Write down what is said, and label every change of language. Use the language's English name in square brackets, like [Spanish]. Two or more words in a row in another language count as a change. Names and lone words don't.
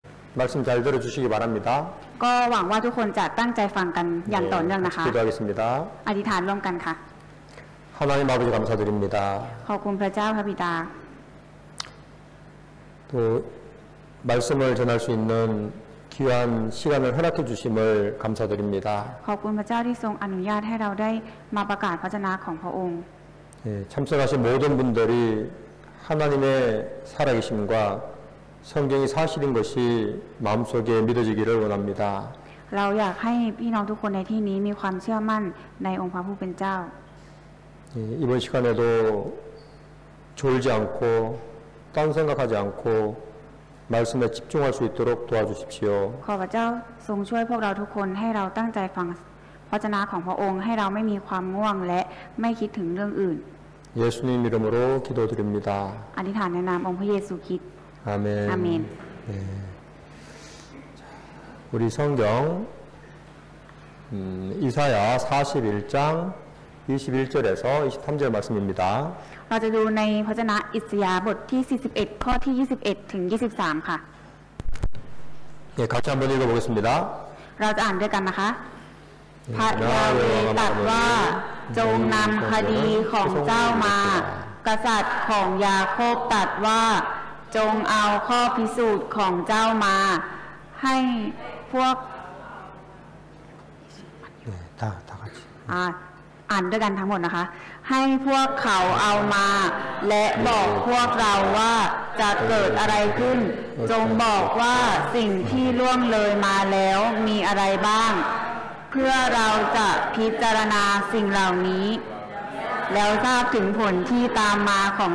[Korean] 말씀 잘 들어주시기 바랍니다. [Thai] ก็หวังว่าทุกคนจะตั้งใจฟังกันอย่างต่อเนื่องนะคะ [Korean] 기도하겠습니다. [Thai] อธิษฐานร่วมกันค่ะ [Korean] 하나님 아버지 감사드립니다. [Thai] ขอบคุณพระเจ้าพระบิดา [Korean] 또 말씀을 전할 수 있는 귀한 시간을 허락해 주심을 감사드립니다. [Thai] ขอบคุณพระเจ้าที่ทรงอนุญาตให้เราได้มาประกาศพระวจนะของพระองค์ [Korean] 예, 참석하신 모든 분들이 하나님의 살아계심과 성경이 사실인 것이 마음속에 믿어지기를 원합니다. [Thai] เราอยากให้พี่น้องทุกคนในที่นี้มีความเชื่อมั่นในองค์พระผู้เป็นเจ้า [Korean] 예, 이번 시간에도 졸지 않고 딴 생각하지 않고 말씀에 집중할 수 있도록 도와주십시오. [Thai] ขอพระเจ้าทรงช่วยพวกเราทุกคนให้เราตั้งใจฟังพระวจนะของพระองค์ให้เราไม่มีความง่วงและไม่คิดถึงเรื่องอื่น [Korean] 예수님 이름으로 기도드립니다. [Thai] อธิษฐานในนามองค์พระเยซูคริสต์ [Korean] 아멘. 아멘. 예. 우리 성경 이사야 41장 21절에서 23절 말씀입니다. [Thai] เราจะดูในพระวจนะอิสยาห์บทที่ 41 ข้อที่ 21 ถึง 23 ค่ะ [Korean] 예, 같이 한번 읽어보겠습니다. [Thai] เราจะอ่านด้วยกันนะคะ พระยาเวห์ตรัสว่าจงนำคดีของเจ้ามากษัตริย์ของยาโคบตรัสว่าจงเอาข้อพิสูจน์ของเจ้ามาให้พวก [Korean] 네, 다 같이. [Thai] อ่านด้วยกันทั้งหมดนะคะ ให้พวกเขาเอามาและบอกพวกเราว่าจะเกิดอะไรขึ้นจงบอกว่าสิ่งที่ล่วงเลย มาแล้วมีอะไรบ้างเพื่อเราจะพิจารณาสิ่งเหล่านี้แล้วทราบถึงผลที่ตามมาของ